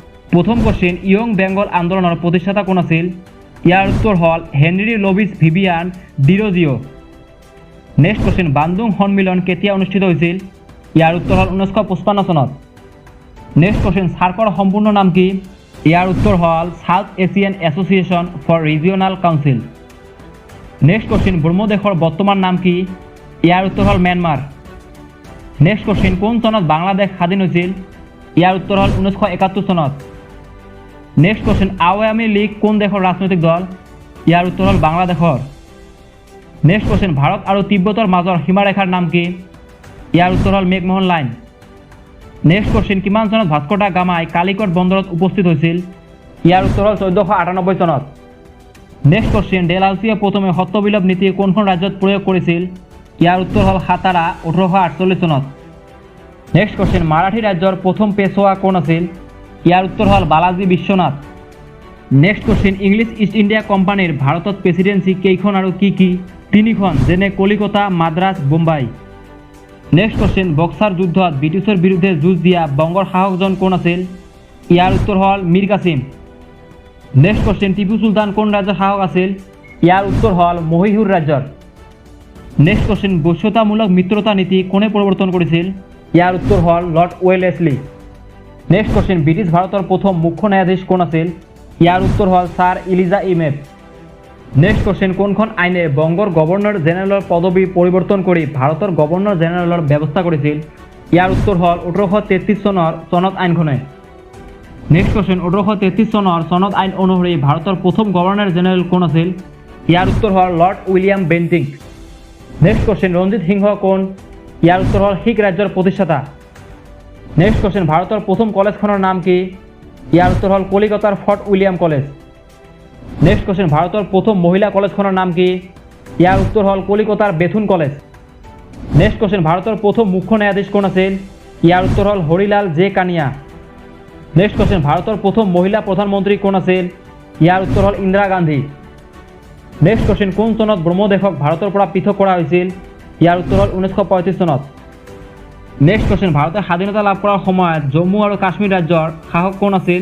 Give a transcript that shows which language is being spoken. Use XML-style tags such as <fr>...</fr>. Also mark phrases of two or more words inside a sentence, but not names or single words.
<as>প্রথম কোশ্চেন ইয়ং বেঙ্গল আন্দোলনের প্রতিষ্ঠাতা কোন আছিল? ইয়ার উত্তর হল হেনরি লুইস ভিভিয়ান ডিরোজিও।</as> <en>next question</en> <as>বান্দুং সন্মিলন কেতিয়া অনুষ্ঠিত হৈছিল? ইয়ার উত্তর হল 1955 চনত।</as> <en>next question</en> <as>সার্কৰ সম্পূর্ণ নাম কি? ইয়ার উত্তর হল সাউথ এশিয়ান এসোসিয়েশন ফর রিজিওনাল কাউন্সিল।</as> <en>next question</en> <as>ব্রহ্মদেশৰ বর্তমান নাম কি? ইয়ার উত্তর হল ম্যানমার।</as> <en>next question</en> <as>কোন চনত বাংলাদেশ স্বাধীন হৈছিল? ইয়ার উত্তর হল 1971 চনত।</as> <en>next question</en> <as>আওয়ামী লীগ কোন দেশৰ রাজনৈতিক দল? ইয়ার উত্তর হল বাংলাদেশৰ।</as> <en>next question</en> <as>ভারত আর তিব্বতৰ মাজৰ সীমাৰেখাৰ নাম কি? ইয়ার উত্তর হল মেঘমোহন লাইন।</as> <en>next question</en> <as>কিমান চনত ভাস্কো দা গামাই কালিকট বন্দৰত উপস্থিত হৈছিল? ইয়ার উত্তর হল 1498 চনত।</as> <en>next question</en> <as>ডেলহাউসিয়ে প্রথমে সত্যবিলোপ নীতি কোনখন রাজ্যত প্রয়োগ করেছিল? ইয়ার উত্তর হল সাতারা 1848 চনত।</as> <en>next question</en> <as>মারাঠী রাজ্যৰ প্রথম পেশোয়া কোন আছিল? ইয়ার উত্তর হল বালাজী বিশ্বনাথ।</as> <en>next question</en> <as>ইংলিছ ইষ্ট ইণ্ডিয়া কোম্পানীৰ ভাৰতত প্ৰেচিডেন্সি কেইখন আৰু কি কি? তিনিখন, যেনে কলিকতা, মাদ্ৰাজ, বোম্বাই।</as> <en>next question</en> <as>বক্সাৰ যুদ্ধত ব্ৰিটিছৰ বিৰুদ্ধে যুঁজ দিয়া বংগৰ শাসকজন কোন আছিল? ইয়াৰ উত্তৰ হল মীৰ কাছিম।</as> <en>next question</en> <as>টিপু সুলতান কোন ৰাজ্যৰ শাসক আছিল? ইয়াৰ উত্তৰ হল মহীশূৰ ৰাজ্যৰ।</as> <en>next question</en> <as>বশ্যতামূলক মিত্ৰতা নীতি কোনে প্ৰৱৰ্তন কৰিছিল? ইয়াৰ উত্তৰ হল লৰ্ড ওয়েলেসলি।</as> <en>next question</en> <as>ব্রিটিশ ভারতের প্রথম মুখ্য ন্যায়াধীশ কোন আছিল? ইয়ার উত্তর হল স্যার ইলিজা ইমেপ।</as> <en>next question</en> <as>কোনখন আইনে বংগৰ গভৰ্ণৰ জেনেৰেলৰ পদবী পৰিৱৰ্তন কৰি ভাৰতৰ গভৰ্ণৰ জেনেৰেলৰ ব্যৱস্থা কৰিছিল? ইয়াৰ উত্তৰ হল 1833 চনত আইনখনে।</as> <en>next question</en> <as>1833 চনত আইন অনুসৰি ভাৰতৰ প্ৰথম গভৰ্ণৰ জেনেৰেল কোন আছিল? ইয়াৰ উত্তৰ হল লৰ্ড উইলিয়াম বেন্টিং।</as> <en>next question</en> <as>ৰঞ্জিত সিংহ কোন? ইয়াৰ উত্তৰ হল শিখ ৰাজ্যৰ প্ৰতিষ্ঠাতা।</as> <en>next question</en> <as>ভারতের প্রথম কলেজখনৰ নাম কি? ইয়ার উত্তর হল কলিকতার ফর্ট উইলিয়াম কলেজ।</as> <en>next question</en> <as>ভারতের প্রথম মহিলা কলেজখনৰ নাম কি? ইয়ার উত্তর হল কলিকতার বেথুন কলেজ।</as> <en>next question</en> <as>ভারতের প্রথম মুখ্য ন্যায়াধীশ কোন আছিল? ইয়ার উত্তর হল হরিলাল জে কানিয়া।</as> <en>next question</en> <as>ভারতের প্রথম মহিলা প্রধানমন্ত্রী কোন আছিল? ইয়ার উত্তর হল ইন্দিরা গান্ধী।</as> <en>next question</en> <as>কোন চনত ব্ৰহ্মদেশক ভারতের পৰা পৃথক করা হয়েছিল? ইয়ার উত্তর হল 1935 চনত।</as> <en>next question</en> <as>ভারতের স্বাধীনতা লাভ করার সময়ত জম্মু আর কাশ্মীর রাজ্যৰ শাসক কোন আছিল?</as>